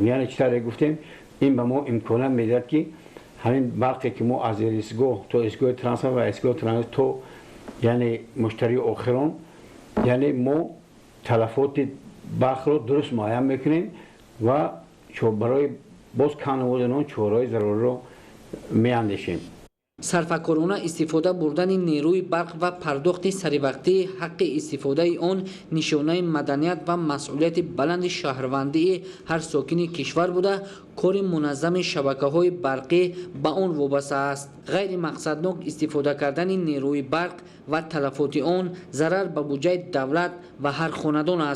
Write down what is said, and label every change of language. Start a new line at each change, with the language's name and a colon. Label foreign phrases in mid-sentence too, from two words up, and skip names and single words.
Persian: یعنی چطور گفتیم این به ما امکان میداد که همین برقی که ما از ایستگاه تا ایستگاه ترانسفر و ایستگاه ترانزیت تا یعنی مشتری آخران یعنی ما تلفات برق رو درست معین میکنیم و برای باز کم نمودن اون چاره‌های ضروری رو میاندیشیم.
Tajik: сарфакорона истифода бурдани нерӯи барқ ва пардохти саривақтии ҳаққи истифодаи он нишонаи маданият ва масъулияти баланди шаҳрвандии ҳар сокини кишвар буда кори муназзами шабакаҳои барқӣ ба он вобаста аст. ғайримақсаднок истифода кардани нерӯи барқ ва талафоти он зарар ба буҷаи давлат ва ҳар хонадон аст.